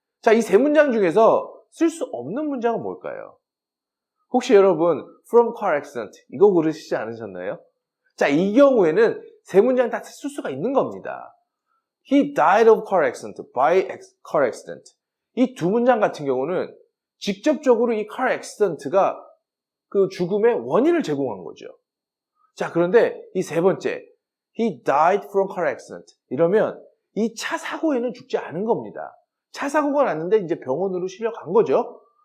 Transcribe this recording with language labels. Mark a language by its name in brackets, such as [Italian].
[Korean] 자, 이 세 문장 중에서 쓸 수 없는 문장은 뭘까요? 혹시 여러분 from car accident 이거 고르시지 않으셨나요? 자, 이 경우에는 세 문장 다 쓸 수가 있는 겁니다. [English] He died of car accident by car accident. [Korean] 이 두 문장 같은 경우는 직접적으로 이 car accident가 그 죽음의 원인을 제공한 거죠. 자, 그런데 이 세 번째, [English] he died from car accident. [Korean] 이러면 이 차 사고에는 죽지 않은 겁니다. 차 사고가 났는데 이제 병원으로 실려간 거죠.